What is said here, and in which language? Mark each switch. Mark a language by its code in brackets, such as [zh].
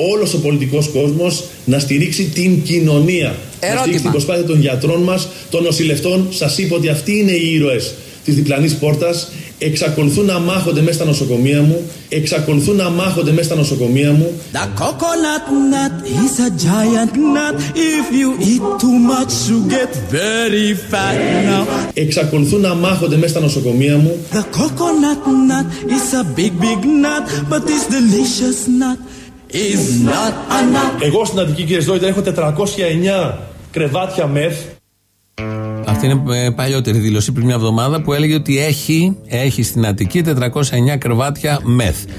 [el] Όλος ο πολιτικός κόσμος να στηρίξει την κοινωνία. Ερώτημα. Να στηρίξει την προσπάθεια των γιατρών μας, των νοσηλευτών. Σας είπα ότι αυτοί είναι οι ήρωες της διπλανής πόρτας. Εξακολουθούν να μάχονται μέσα στα νοσοκομεία μου. Εξακολουθούν να μάχονται μέσα στα νοσοκομεία μου. [en] The coconut nut is a giant nut. If you eat too much, you get very fat now. [el] Εξακολουθούν να μάχονται μέσα στα νοσοκομεία μου. [en] The coconut nut is a big, big nut. But this delicious nut is not a nut. [el] Εγώ στην Αττική, κύριε Ζόιτερ, έχω 409 κρεβάτια μεθ. Αυτή είναι παλιότερη δήλωση πριν μια εβδομάδα που έλεγε ότι έχει στην Αττική 409 κρεβάτια μεθ.